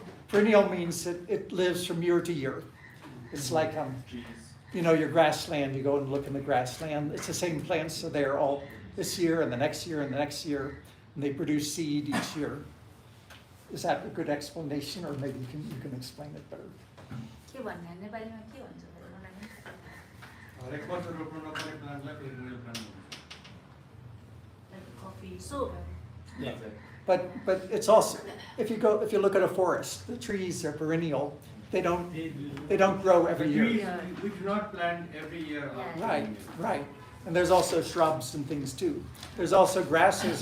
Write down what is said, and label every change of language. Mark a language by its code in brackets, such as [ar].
[en] Perennial means it lives from year to year. It's like, you know, your grassland, you go and look in the grassland. It's the same plants, so they're all this year and the next year and the next year, and they produce seed each year. Is that a good explanation, or maybe you can explain it better? [ne] के भन्ने नेपालीमा के भन्छ मलाई नि? हरेक वर्ष रोप्नु नपर्ने प्लान्टलाई पेरिनियल प्लान्ट भन्छ। [en] Like coffee. So Yeah. But it's also, if you look at a forest, the trees are perennial. They don't grow every year. Trees, we do not plant every year. Right, right. And there's also shrubs and things too. There's also grasses.